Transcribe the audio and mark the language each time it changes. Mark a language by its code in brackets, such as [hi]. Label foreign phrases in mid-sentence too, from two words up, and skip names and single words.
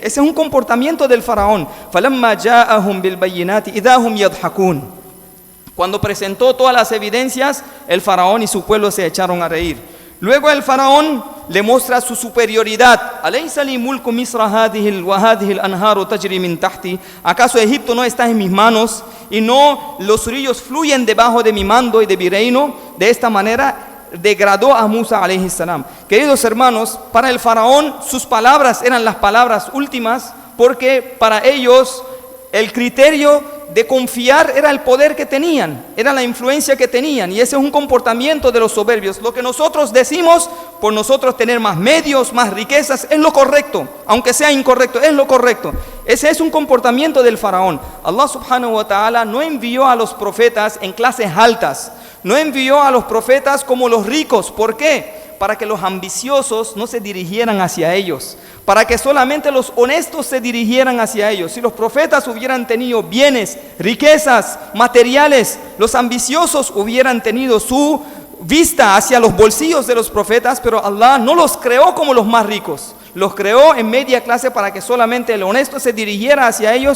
[es] Ese es un comportamiento del faraón. Cuando presentó todas las evidencias, el faraón y su pueblo se echaron a reír. Luego el faraón le muestra su superioridad. ¿Acaso Egipto no está en mis manos y no los ríos fluyen debajo de mi mando y de mi reino? De esta manera degradó a Musa [ar] عليه السلام. [es] Queridos hermanos, para el faraón sus palabras eran las palabras últimas, porque para ellos el criterio de confiar era el poder que tenían, era la influencia que tenían, y ese es un comportamiento de los soberbios. Lo que nosotros decimos, por nosotros tener más medios, más riquezas, es lo correcto, aunque sea incorrecto, es lo correcto. Ese es un comportamiento del faraón. Allah [ar] سبحانه وتعالى [es] no envió a los profetas en clases altas, no envió a los profetas como los ricos. ¿Por qué? Para que los ambiciosos no se dirigieran hacia ellos, para que solamente los honestos se dirigieran hacia ellos. Si los profetas hubieran tenido bienes, riquezas, materiales, los ambiciosos hubieran tenido su vista hacia los bolsillos de los profetas, pero Allah no los creó como los más ricos, los creó en media clase para que solamente el honesto se dirigiera hacia ellos.